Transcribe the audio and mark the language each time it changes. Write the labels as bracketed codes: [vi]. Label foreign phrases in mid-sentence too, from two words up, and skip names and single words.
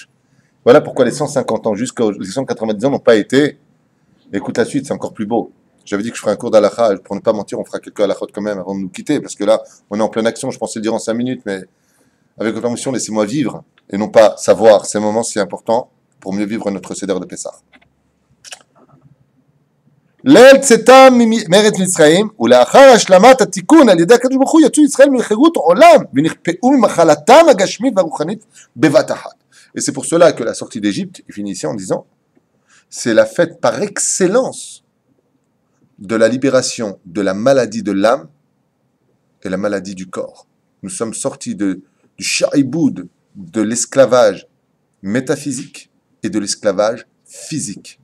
[fr] Voilà pourquoi les 150 ans jusqu'aux 190 ans n'ont pas été. Écoute la suite, c'est encore plus beau. J'avais dit que je ferais un cours d'Alacha. Pour ne pas mentir, on fera quelques Alachot quand même avant de nous quitter. Parce que là, on est en pleine action. Je pensais le dire en 5 minutes, mais avec votre permission, laissez-moi vivre. Et non pas savoir ces moments si importants pour mieux vivre notre Seder de Pessah. [he] ליל צאתם מארץ מצרים, ולאחר השלמת התיקון על ידי הקדוש ברוך הוא יצאו ישראל מחירות עולם ונכפאו ממחלתם הגשמית והרוחנית בבת אחת. [fr] Et c'est pour cela que la sortie d'Égypte, il finit ici en disant, c'est la fête par excellence de la libération de la maladie de l'âme et la maladie du corps. Nous sommes sortis du sha'ibud, de l'esclavage métaphysique et de l'esclavage physique.